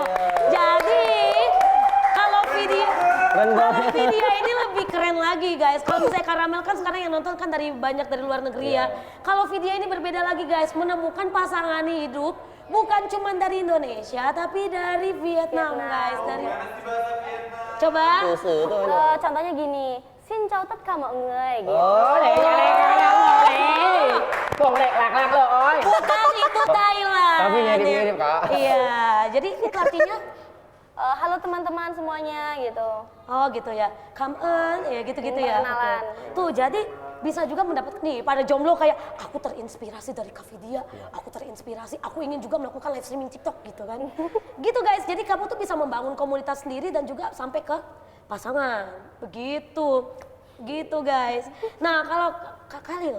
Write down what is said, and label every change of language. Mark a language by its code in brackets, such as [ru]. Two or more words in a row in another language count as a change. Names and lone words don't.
[id] Jadi kalau video ini lebih keren lagi guys. Kalau misalnya Karamel kan sekarang yang nonton kan banyak dari luar negeri ya. Kalau video ini berbeda lagi guys, menemukan pasangan hidup bukan cuma dari Indonesia tapi dari Vietnam guys. Coba. Susu tuh. Contohnya gini, [vi] xin chào tất cả mọi người gitu. Oh, Polek lak lo, oi. [id] Bukan itu Thailand. Tapi mirip-mirip, Kak. Iya, jadi itu artinya Halo teman-teman semuanya gitu. oh gitu ya, [en] come on, [id] ya gitu-gitu ya. Perkenalan. Oke. Tuh jadi bisa juga mendapat nih pada jomblo kayak aku terinspirasi dari Kak Vidya, aku terinspirasi, aku ingin juga melakukan [en] live streaming [id] TikTok gitu kan. Gitu guys, jadi kamu tuh bisa membangun komunitas sendiri dan juga sampai ke pasangan. Begitu. Gitu guys. Nah, kalau Kak Khalil.